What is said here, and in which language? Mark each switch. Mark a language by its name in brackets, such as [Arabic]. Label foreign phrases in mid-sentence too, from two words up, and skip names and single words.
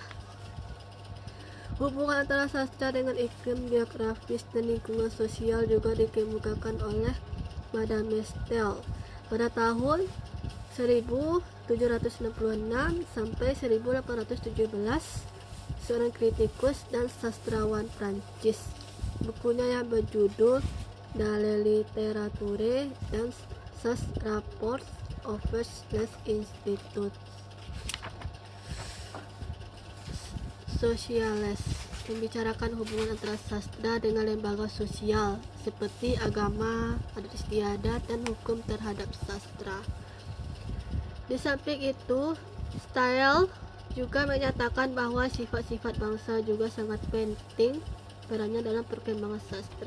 [Indonesian] Hubungan antara sastra dengan iklim, geografis, dan lingkungan sosial juga dikemukakan oleh Madame de Staël pada tahun 1766 sampai 1817, seorang kritikus dan sastrawan Prancis. Bukunya yang berjudul De la littérature dans ses rapports avec les instituts sociales membicarakan hubungan antara sastra dengan lembaga sosial seperti agama, adat istiadat, dan hukum terhadap sastra. Di samping itu, Staël juga menyatakan bahwa sifat-sifat bangsa juga sangat penting perannya dalam perkembangan sastra.